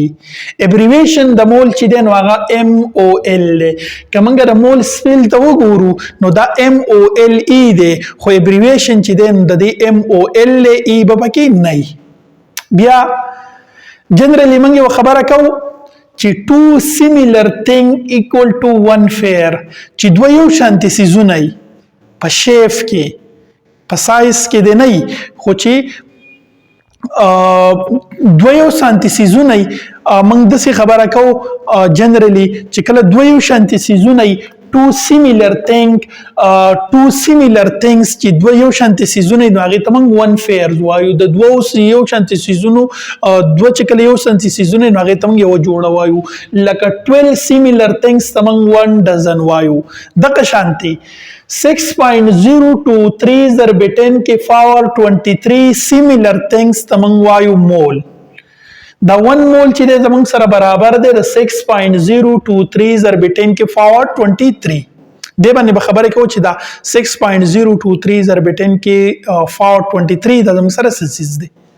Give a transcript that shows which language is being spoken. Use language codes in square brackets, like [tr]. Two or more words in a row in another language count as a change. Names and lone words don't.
[ps] ابریویشن د مول چې دی نو هغه MOL دی. که موږ د مول سپیل ته وګورو نو دا MOLE دی، خو ابریویشن چې دی نو د دې MOL ای به پکې نه وي. بیا جنرالي موږ یو خبره کوو چې [en] two similar thing equal to one pair. [ps] چې دوه یو شانتي څیزونه وي په شیف کې، په سایز کې دی نه وي، خو چې دوه یو شانتي څیزونه وي. موږ داسې خبره کوو جنرالي چې کله دوه یو شانتي څیزونه وي [en] two similar things [ps] چې دوه یو شانتي څیزونه نو هغې ته موږ [en] one pair [ps] وایو. د دوه یو شانتي څیزونو دوه چې کله یو شانتي څیزونه نو هغې ته موږ یوه جوړه وایو. لکه 12 [en] similar things [ps] ته موږ [en] 1 dozen [ps] وایو. دغه شانتي 6.023 ضرب 10 کې پاور 23 [en] similar things [ps] ته موږ وایو مول. دا 1 مول چې دی زموږ سره برابر دی د 6.023 ضرب 10 کې پاور 23. دې باندې به خبرې کوو چې دا 6.023 ضرب 10 کې پاور 23 دا زموږ سره څه څیز دی.